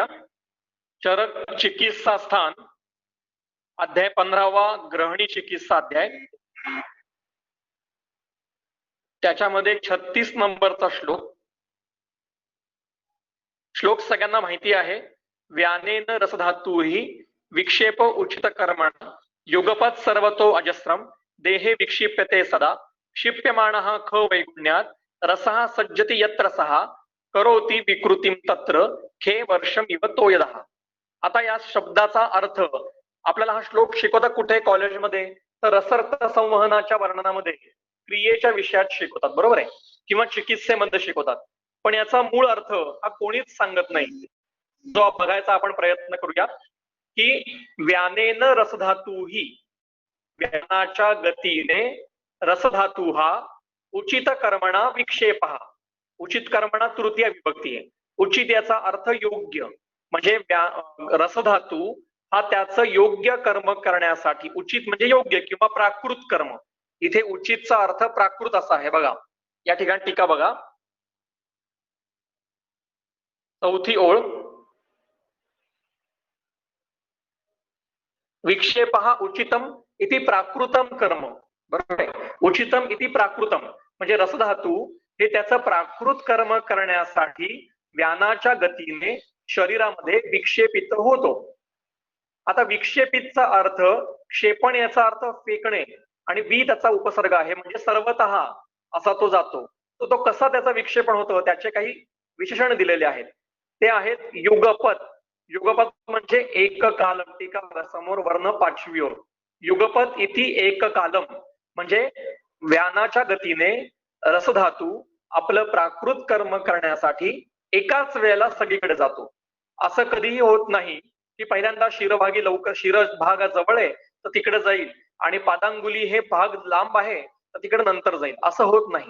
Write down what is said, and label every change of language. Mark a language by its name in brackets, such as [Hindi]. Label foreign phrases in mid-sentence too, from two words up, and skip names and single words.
[Marathi] चरक चिकित्सा स्थान अध्याय 15वा ग्रहणी चिकित्सा अध्याय, त्याच्यामध्ये 36 नंबरचा श्लोक सगळ्यांना माहिती आहे. [Sanskrit] व्यानेन रसधातुही विक्षेप उचित कर्मण युगपत सर्वतो अजस्रम देहे विक्षिप्यते सदा क्षिप्यमाणः ख वैगुण्यात रसः सज्जति यत्र सहा करोति विकृतिम तत्र खे वर्षम इव तो यदः. [Marathi] आता या शब्दाचा अर्थ आपल्याला हा श्लोक शिकवतात कुठे कॉलेजमध्ये तर रसर्थ संवहनाच्या वर्णनामध्ये क्रियेच्या विषयात शिकवतात, बरोबर आहे, किंवा चिकित्सेमध्ये शिकवतात. पण याचा मूळ अर्थ हा कोणीच सांगत नाही. जो बघायचा आपण प्रयत्न करूया की [Sanskrit] व्यानेन रसधातुही [Marathi] व्यानाच्या गतीने रसधातू हा [Sanskrit] उचित कर्मणा विक्षेप. उचित कर्मणा [Marathi] तृतीय विभक्ती आहे. उचित याचा अर्थ योग्य, म्हणजे रसधातू हा त्याचं योग्य कर्म करण्यासाठी, उचित म्हणजे योग्य किंवा प्राकृत कर्म. इथे उचितचा अर्थ प्राकृत असा आहे. बघा या ठिकाणी टीका बघा, चौथी ओळ. [Sanskrit] विक्षेप उचितम इति प्राकृतम कर्म, [Marathi] बरोबर आहे. [Sanskrit] उचितम इति प्राकृतम [Marathi] म्हणजे रसधातू हे त्याचं प्राकृत कर्म करण्यासाठी व्यानाच्या गतीने शरीरामध्ये विक्षेपित होतो. आता विक्षेपितचा अर्थ क्षेपण याचा अर्थ फेकणे आणि बी त्याचा उपसर्ग आहे म्हणजे सर्वतः असा तो जातो. तो कसा त्याचा विक्षेपण होतो त्याचे काही विशेषण दिलेले आहेत. ते आहेत युगपत. युगपत म्हणजे [Sanskrit] एक कालम, [Marathi] टीका समोर वर्ण पाचवीवर. [Sanskrit] युगपत इति एक कालम [Marathi] म्हणजे व्यानाच्या गतीने रसधातू आपलं प्राकृत कर्म करण्यासाठी एकाच वेळेला सगळीकडे जातो. असं कधीही होत नाही की पहिल्यांदा शिरभागी लवकर शिरभाग जवळ आहे तर तिकडे जाईल आणि पादांगुली हे भाग लांब आहे तर तिकडे नंतर जाईल, असं होत नाही.